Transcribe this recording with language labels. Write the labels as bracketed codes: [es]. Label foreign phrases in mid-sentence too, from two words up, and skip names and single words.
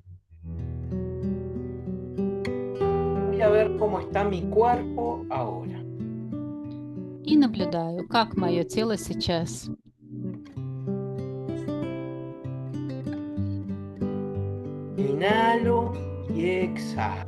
[es] Voy a ver cómo está mi cuerpo ahora. [ru] И наблюдаю, как мое тело сейчас. [es] Inhalo y exhalo.